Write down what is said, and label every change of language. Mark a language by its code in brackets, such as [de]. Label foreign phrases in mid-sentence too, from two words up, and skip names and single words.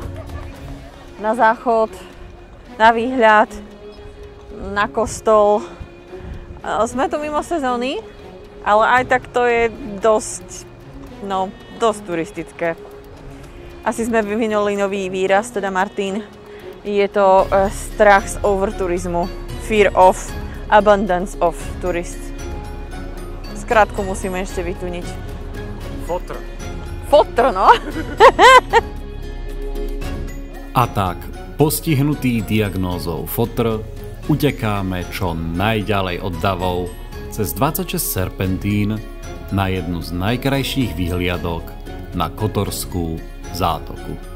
[sk] Na záchod, na výhľad, na kostol. Sme tu mimo sezóny, ale aj tak to je dosť turistické. Asi sme vyvinuli nový výraz, teda Martin. Je to strach z overturizmu. [en] Fear of abundance of tourists. [sk] Skrátku musíme ešte vytuniť. Fotr, no. A tak, postihnutý diagnózou fotr, utekáme čo najďalej od davov cez 26 serpentín na jednu z najkrajších výhliadok na Kotorskú zátoku.